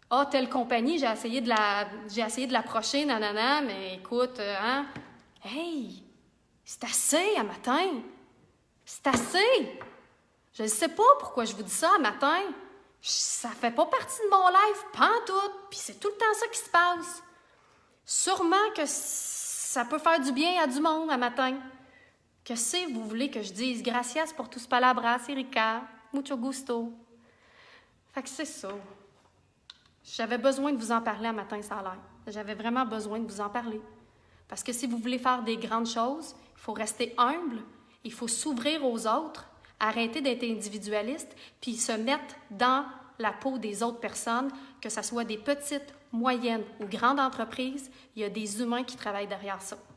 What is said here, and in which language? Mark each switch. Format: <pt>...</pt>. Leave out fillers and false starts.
<fr>Telle compagnie, j'ai essayé de l'approcher, nanana, mais écoute, Hey, c'est assez à matin. C'est assez. Je ne sais pas pourquoi je vous dis ça à matin. Ça fait pas partie de mon live, pantoute, puis c'est tout le temps ça qui se passe. Sûrement que ça peut faire du bien à du monde à matin. Que c'est, vous voulez que je dise?</fr> <es>Gracias por tus palabras, Erika. Mucho gusto.</es> <fr>Fait que c'est ça. J'avais besoin de vous en parler à matin, ça a l'air. J'avais vraiment besoin de vous en parler. Parce que si vous voulez faire des grandes choses, il faut rester humble, il faut s'ouvrir aux autres, arrêter d'être individualiste, puis se mettre dans la peau des autres personnes, que ce soit des petites, moyennes ou grandes entreprises, il y a des humains qui travaillent derrière ça.</fr>